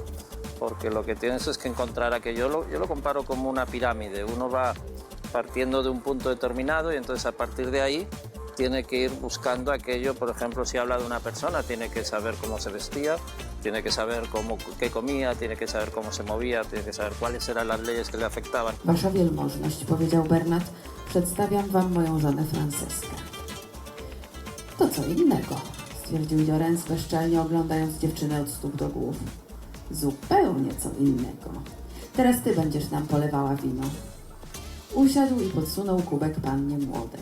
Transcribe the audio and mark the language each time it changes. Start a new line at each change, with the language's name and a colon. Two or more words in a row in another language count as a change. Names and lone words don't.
Spanish: Porque lo que tienes es que encontrar aquello, yo lo comparo como una pirámide, uno va partiendo de un punto determinado y entonces a partir de ahí tiene que ir buscando aquello. Por ejemplo, si habla de una persona, tiene que saber cómo se vestía, tiene que saber qué comía, tiene que saber cómo se movía, tiene que saber cuáles eran las leyes que le afectaban.
Polish: Wasza wielmożność, powiedział Bernat, przedstawiam wam moją żonę Franceskę. To co innego, stwierdził Llorens bezczelnie oglądając dziewczynę od stóp do głów. Zupełnie co innego. Teraz ty będziesz nam polewała wino. Usiadł i podsunął kubek pannie młodej.